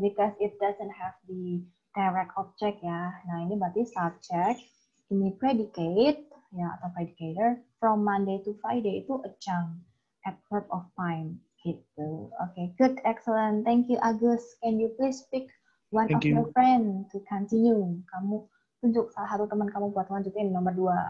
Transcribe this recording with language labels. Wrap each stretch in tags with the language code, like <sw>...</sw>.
<en>Because it doesn't have the direct object ya.</en> <id>Nah ini berarti subject, ini predicate ya atau predicator.</id> <en>From Monday to Friday itu adjunct, adverb of time gitu. Okay, good, excellent. Thank you Agus. Can you please pick one of your friend to continue?</en> <id>Kamu tunjuk salah satu teman kamu buat lanjutin nomor 2.</id>